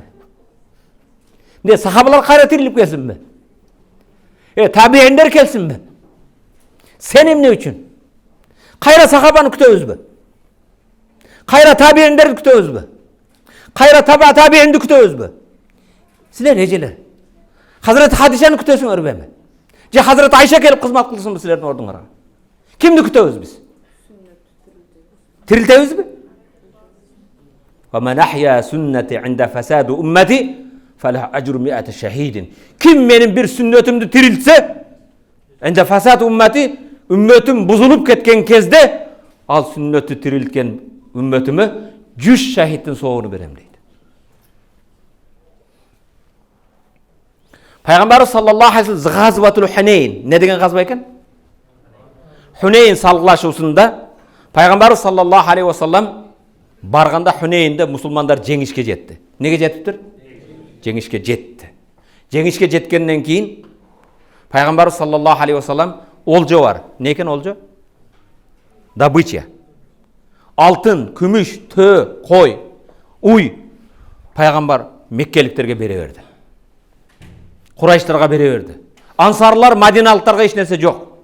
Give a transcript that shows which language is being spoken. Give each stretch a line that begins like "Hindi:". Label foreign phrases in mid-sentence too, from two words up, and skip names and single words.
Kyrgyz: Эмне сахабалар кайра тирилип келсинби? Табииндер келсинби? Сен эмне үчүн? Кайра сахабаны күтөбүзбү? Кайра табииндерди күтөбүзбү? Кайра табиинди күтөбүзбү? Силер эжелер. Hazreti Hadişeni kütөсүңөр эми? Же Hazreti Ayşe келип кызмат кылсынбы силердин ордуңарга? Кимди күтөбүз биз? Тирилтебизби?
Arabic: ومن أحيا سنتي عند فساد أمتي فله أجر مائة شهيد.
Kyrgyz: Ким менин бир сүннөтүмдү тирилтсе,
Arabic: عند فساد أمتي,
Kyrgyz: үммөтүм бузулуп кеткен кезде, ал сүннөтү тирилткен үммөтүмө 100 шахидтин соогуну берем дейт. Пайгамбар
Arabic: صلى الله عليه وسلم
Kyrgyz: газватул Хунейн не деген газва экен? Хунейн салгылашуусунда Пайгамбар
Arabic: صلى الله عليه وسلم
Kyrgyz: барганда Хунейнде мусулмандар жеңишке жетти. Неге жетиптир? Жеңишке жетти. Жеңишке жеткенден кийин Пайгамбар
Arabic: صلى الله عليه وسلم
Kyrgyz: олжо бар. Не экен олжо? Добыча. Алтын, күмүш, төө, кой, уй Пайгамбар меккеликтерге бере берди. Курайштарга бере берди. Ансарлар, мадиналыктарга эч нерсе жок.